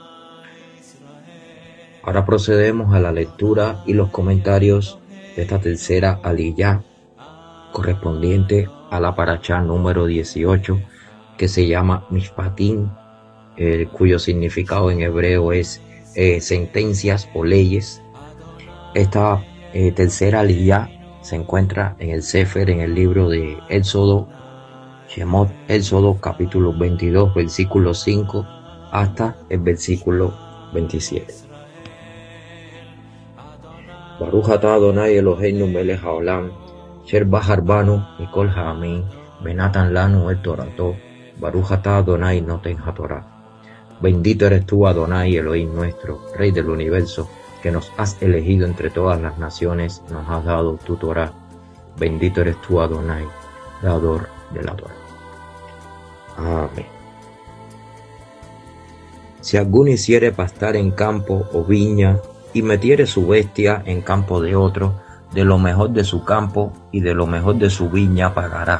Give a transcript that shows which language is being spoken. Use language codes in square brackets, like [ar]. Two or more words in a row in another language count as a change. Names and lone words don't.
[es] Ahora procedemos a la lectura y los comentarios de esta tercera aliyá, correspondiente a la parashá número 18, que se llama Mishpatim, cuyo significado en hebreo es sentencias o leyes. Esta tercera aliyá se encuentra en el Sefer, en el libro de Éxodo, Shemot, Éxodo capítulo 22, versículo 5 hasta el versículo 27. [he] ברוך אתה אדוני אלוהינו מלך העולם, אשר בחר בנו מכל העמים, ונתן לנו את תורתו, ברוך אתה אדוני נותן התורה. [es] Bendito eres tú, Adonai, Elohim nuestro, Rey del universo, que nos has elegido entre todas las naciones, nos has dado tu Torah. Bendito eres tú, Adonai, dador de la Torah. Amén. Si alguno hiciere pastar en campo o viña, y metiere su bestia en campo de otro, de lo mejor de su campo y de lo mejor de su viña pagará.